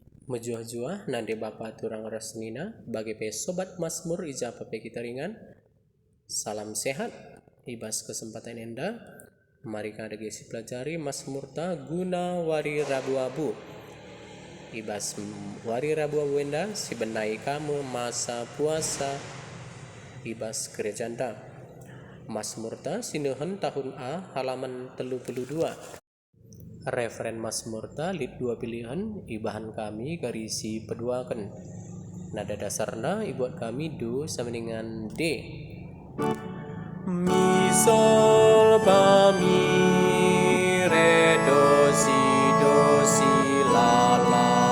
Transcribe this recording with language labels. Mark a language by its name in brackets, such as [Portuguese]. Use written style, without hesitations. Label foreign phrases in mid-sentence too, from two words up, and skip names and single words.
[Batak Karo] Mejuah-juah nande bapa turang resnina bagi pe sobat Mazmur ija pape kita ringan. Salam sehat ibas kesempatan enda. Mari kada gesi pelajari Mazmur ta guna wari Rabu Abu. Ibas wari Rabu Abu enda si benai kamu masa puasa ibas gereja anda. Mazmur ta sinuhun tahun A halaman 32. Referen Mazmur ta lid 2 pilihan ibahan kami garisi peduakan. Nada dasarna ibuat kami do [Indonesian] sama dengan [Batak Karo] D. Mi sol fa mi re do si la la.